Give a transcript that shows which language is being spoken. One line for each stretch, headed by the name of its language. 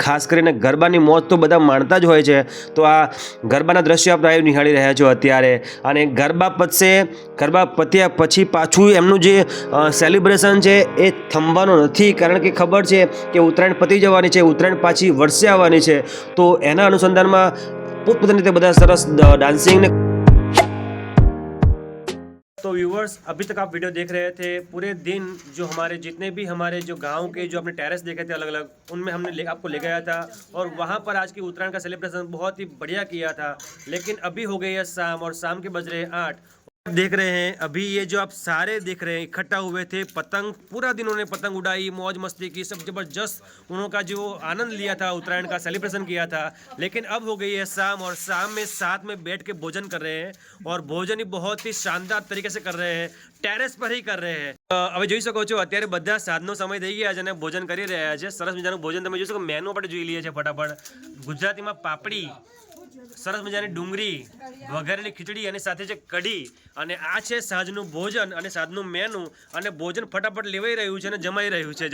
Gujarati: ખાસ કરીને ગરબાની મોજ તો બધા માણતા જ હોય છે. તો આ ગરબાના દ્રશ્યો આપણે લાઈવ નિહાળી રહ્યા છો અત્યારે. અને ગરબા પત્યા પછી પાછું એમનું જે સેલિબ્રેશન છે એ થંભવાનું નથી, કારણ કે ખબર છે કે ઉત્તરાયણ પતી જવાની છે, ઉત્તરાયણ પાછી વર્ષે આવવાની છે. તો એના અનુસંધાનમાં પોતપોતાની રીતે બધા સરસ डांसिंग ने.
Hindi: तो व्यूवर्स, अभी तक आप वीडियो देख रहे थे. पूरे दिन जो हमारे जितने भी हमारे जो गांव के जो अपने टेरेस देखे थे अलग अलग, उनमें हमने आपको ले गया था और वहां पर आज की उत्तरायण का सेलिब्रेशन बहुत ही बढ़िया किया था. लेकिन अभी हो गई है शाम और शाम के बज रहे हैं 8. देख रहे हैं अभी ये जो आप सारे देख रहे हैं इकट्ठा हुए थे. पतंग पूरा दिन उन्होंने पतंग उड़ाई, मौज मस्ती की, सब जबरदस्त उनका जो आनंद लिया था, उत्तरायण का सेलिब्रेशन किया था. लेकिन अब हो गई है शाम और शाम में साथ में बैठ के भोजन कर रहे हैं और भोजन ही बहुत ही शानदार तरीके से कर रहे हैं. ટેરેસ પર ही कर रहे हैं.
Gujarati: હવે જોઈ શકો છો અત્યારે બધા સાંજનો સમય થઈ ગયા છે અને ભોજન કરી રહ્યા છે. સરસ મજાનું ભોજન તમે જોઈ શકો. મેનુ આપણે જોઈ લઈએ છીએ ફટાફટ. ગુજરાતીમાં પાપડી, સરસ મજાની ડુંગળી, વઘારેલી ખીચડી અને સાથે છે કઢી. અને આ છે સાંજનું ભોજન અને સાંજનું મેનુ. અને ભોજન ફટાફટ લેવાઈ રહ્યું છે અને જમાઈ રહ્યું છે.